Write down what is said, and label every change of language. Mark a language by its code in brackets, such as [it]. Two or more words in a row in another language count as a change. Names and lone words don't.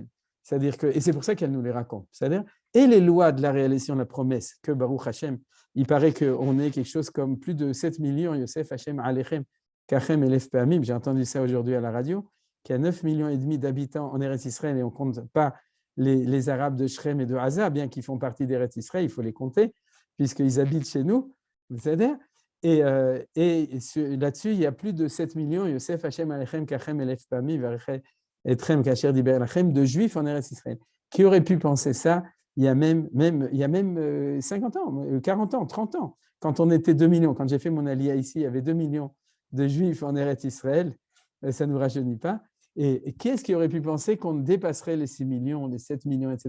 [fr] C'est-à-dire que, et c'est pour ça qu'elle nous les raconte. C'est-à-dire, et les lois de la réalisation de la promesse, que Baruch Hashem, il paraît qu'on est quelque chose comme plus de 7 millions, [he] יוסף ה' עליכם ככם אלף פעמים, [fr] j'ai entendu ça aujourd'hui à la radio, qu'il y a 9,5 millions d'habitants en Eretz Israël, et on ne compte pas les Arabes de Shrem et de Haza, bien qu'ils font partie d'Eretz Israël, il faut les compter, puisqu'ils habitent chez nous. C'est-à-dire, et là-dessus, il y a plus de 7 millions, [he] יוסף ה' עליכם ככם אלף פעמים אתכם כאשר דיבר לכם, [fr] de Juifs en Eretz Israël. Qui aurait pu penser ça il y a même 50 ans, 40 ans, 30 ans, quand on était 2 millions, quand j'ai fait mon aliyah ici, il y avait 2 millions de Juifs en Eretz Israël, ça ne nous rajeunit pas. Et qui est-ce qui aurait pu penser qu'on dépasserait les 6 millions, les 7 millions, etc.